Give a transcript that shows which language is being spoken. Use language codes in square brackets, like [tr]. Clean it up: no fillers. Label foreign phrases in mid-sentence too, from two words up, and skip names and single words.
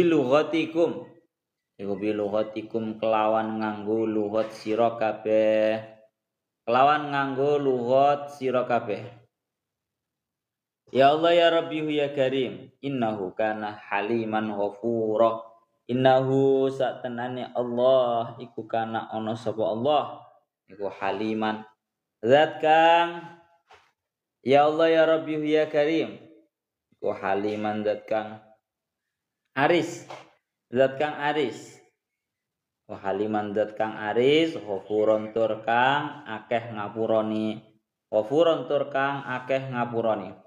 [jv] bilughatikum kelawan nganggo lughat sira kabeh [ar] يا الله يا رب يا كريم إنه كان حليما غفورا [jv] innahu satenane Allah iku kana ana sapa Allah iku haliman zat kang [ar] يا الله يا رب يا كريم [jv] iku haliman zat kang aris ghafurun tur kang akeh ngapurani